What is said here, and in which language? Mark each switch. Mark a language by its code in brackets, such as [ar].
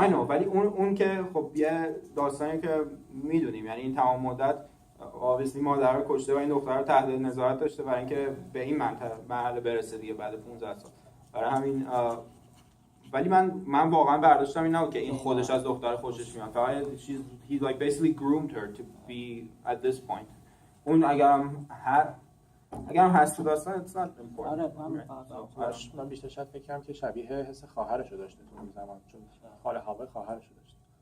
[en] No, I know. [fa] ولی اون که خب یه داستانی که میدونیم، یعنی این تمام مدت obviously مادر رو کشته و این دختر رو تحت نظارت داشته برای اینکه به این مرحله برسه دیگه بعد 15 سال. برای همین ولی من واقعا برداشتم این نبود که این خودش از دختر خوشش میاد. [en] فقط he like basically groomed her to be at this point. [fa] اون اگرم هست تو داستان [en] it's not important. [fa] من بیشتر شاید فکر کنم که شبیه حس خواهرش رو داشته تو اون زمان، چون خاله هوا خواهرش رو داشته.